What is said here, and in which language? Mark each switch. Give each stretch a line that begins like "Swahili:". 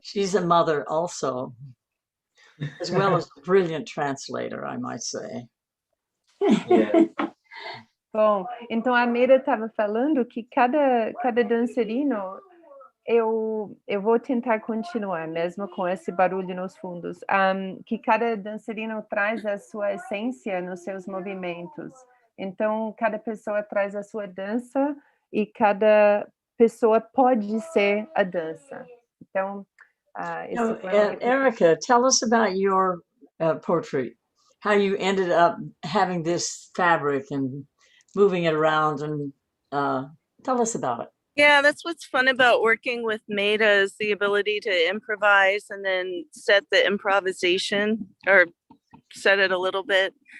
English: She's a mother also, as well as a brilliant translator, I might say. Yeah.
Portuguese: Bom, então a Maida estava falando que cada dançarino, eu vou tentar continuar, mesmo com esse barulho nos fundos, que cada dançarino traz a sua essência nos seus movimentos. Então, cada pessoa traz a sua dança e cada pessoa pode ser a dança. Então,
English: Erica, tell us about your portrait, how you ended up having this fabric and moving it around, and tell us about it. Yeah, that's what's fun about working with Maida, is the ability to improvise and then set the improvisation, or set it a little bit.